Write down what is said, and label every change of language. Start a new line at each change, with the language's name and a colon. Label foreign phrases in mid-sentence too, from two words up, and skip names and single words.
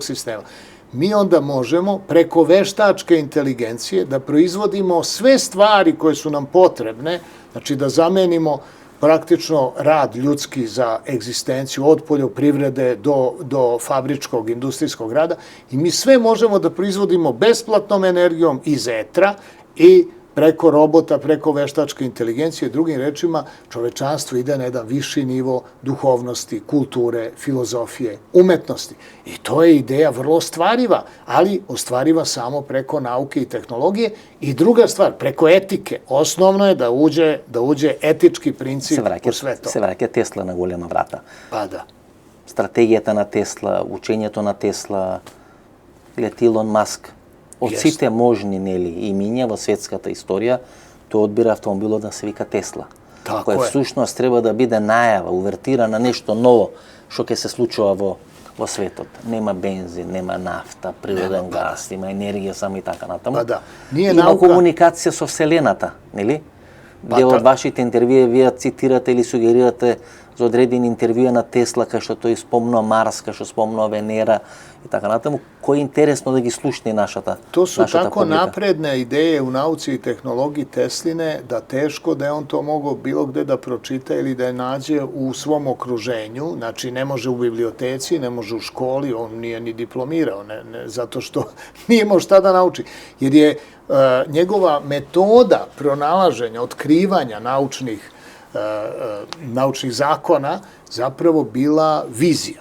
Serbian: sistema, mi onda možemo preko veštačke inteligencije da proizvodimo sve stvari koje su nam potrebne, znači da zamenimo praktično rad ljudski za egzistenciju od poljoprivrede do fabričkog, industrijskog rada i mi sve možemo da proizvodimo besplatnom energijom iz etra i preko robota, preko veštačke inteligencije, drugim rečima, čovečanstvo ide na jedan viši nivo duhovnosti, kulture, filozofije, umetnosti. I to je ideja vrlo ostvariva, ali ostvariva samo preko nauke i tehnologije. I druga stvar, preko etike. Osnovno je da uđe etički princip u sve to. Se vraća Tesla na голема vrata. Pa da.
Macedonian: Strategijата на Тесла, учењето на Тесла, Elon Musk, od сите можни имиња во светската историја, тој одбира автомобилот да се вика Тесла. Кој всушност треба да биде најава, увертира на нешто ново што ќе се случува во светот. Нема бензин, нема нафта, природен газ, има енергија само и така натаму. Има комуникација со Вселената, нели? Дел од вашите интервјуи вие цитирате или сугерирате за одредени интервјуи на Тесла, кај што тој спомнува Марс, кај што спомнува Венера и така натаму, кој е интересно да ги слушне нашата публика.
Serbian: To su tako napredne ideje u nauci i tehnologiji Tesline da teško da je on to mogao bilo gde da pročita ili da je nađe u svom okruženju, znači ne može u biblioteci, ne može u školi, on nije ni diplomirao, zato što nije imao šta da nauči, jer je njegova metoda pronalaženja, otkrivanja naučnih zakona zapravo bila vizija.